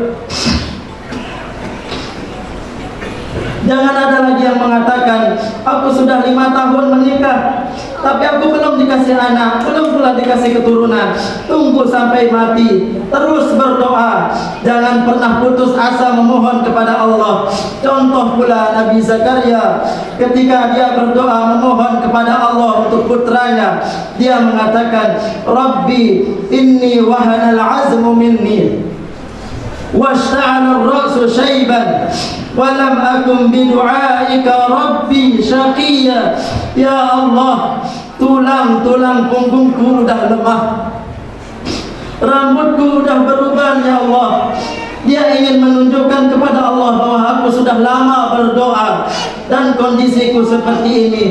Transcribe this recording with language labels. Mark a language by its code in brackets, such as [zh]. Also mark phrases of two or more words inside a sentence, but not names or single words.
[id] Jangan ada lagi yang mengatakan, aku sudah 5 tahun menikah, tapi aku belum dikasih anak, belum pula dikasih keturunan. Tunggu sampai mati, terus berdoa. Jangan pernah putus asa memohon kepada Allah. Contoh pula Nabi Zakaria, ketika dia berdoa memohon kepada Allah untuk putranya, dia mengatakan, [ar] رب إني وهن العظم مني واشتعل الرأس شيبا ولم أكن بدعائك رب شقيا. [id] Ya Allah, tulang-tulang punggungku udah lemah, rambutku udah berubah. Ya Allah, dia ingin menunjukkan kepada Allah bahwa aku sudah lama berdoa dan kondisiku seperti ini.